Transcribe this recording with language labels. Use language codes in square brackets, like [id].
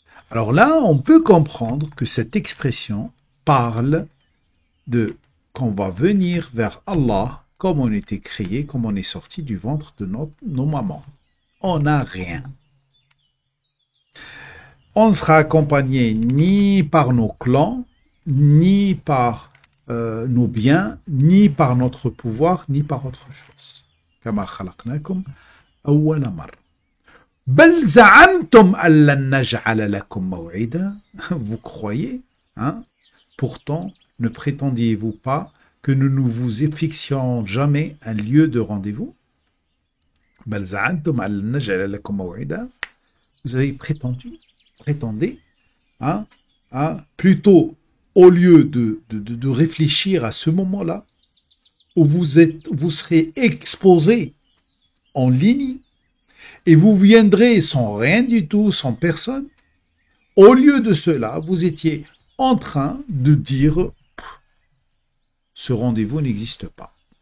[fr] Alors là, on peut comprendre que cette expression parle de qu'on va venir vers Allah comme on était créé, comme on est sorti du ventre de nos mamans. On n'a rien. On ne sera accompagné ni par nos clans, ni par nos biens, ni par notre pouvoir, ni par autre chose. [ar] كما خلقناكم أول مرة. بل زعمتم أن لن نجعل لكم موعدا. [fr] Vous croyez, hein? Pourtant, ne prétendiez-vous pas que nous ne vous fixions jamais un lieu de rendez-vous? [ar] بل زعمتم أن لن نجعل لكم موعدا. [fr] Vous avez prétendez, hein, plutôt au lieu de réfléchir à ce moment-là, où vous serez exposé en ligne, et vous viendrez sans rien du tout, sans personne, au lieu de cela, vous étiez en train de dire ce rendez-vous n'existe pas.